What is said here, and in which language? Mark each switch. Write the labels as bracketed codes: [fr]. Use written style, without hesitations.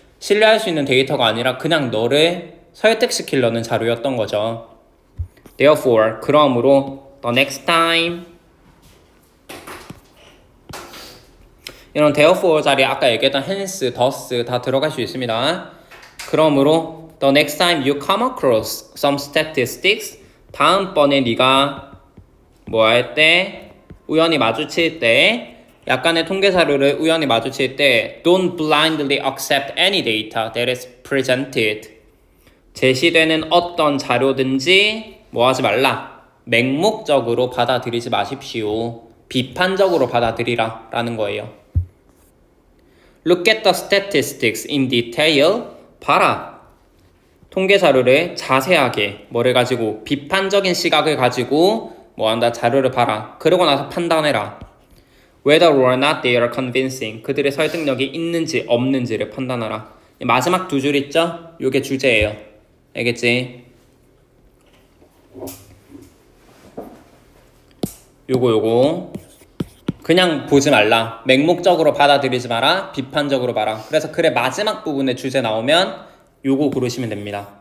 [ko] 신뢰할 수 있는 데이터가 아니라 그냥 너를 설득시키려는 자료였던 거죠. [en] Therefore, [ko] 그러므로 [en] the next time, [ko] 이런 therefore 자리에 아까 얘기했던 hence, thus 다 들어갈 수 있습니다. 그러므로 [en] the next time you come across some statistics, [ko] 다음번에 네가 뭐 할 때, 우연히 마주칠 때, 약간의 통계 자료를 우연히 마주칠 때 [en] don't blindly accept any data that is presented. [ko] 제시되는 어떤 자료든지 뭐 하지 말라. 맹목적으로 받아들이지 마십시오. 비판적으로 받아들이라 라는 거예요. [en] Look at the statistics in detail. [ko] 봐라. 통계 자료를 자세하게 뭐를 가지고 비판적인 시각을 가지고 뭐한다 자료를 봐라. 그러고 나서 판단해라. [en] Whether or not they are convincing. [ko] 그들의 설득력이 있는지 없는지를 판단하라. 마지막 두 줄 있죠? 요게 주제예요. 알겠지? 요거 그냥 보지 말라. 맹목적으로 받아들이지 마라. 비판적으로 봐라. 그래서 글의 마지막 부분에 주제 나오면 요거 고르시면 됩니다.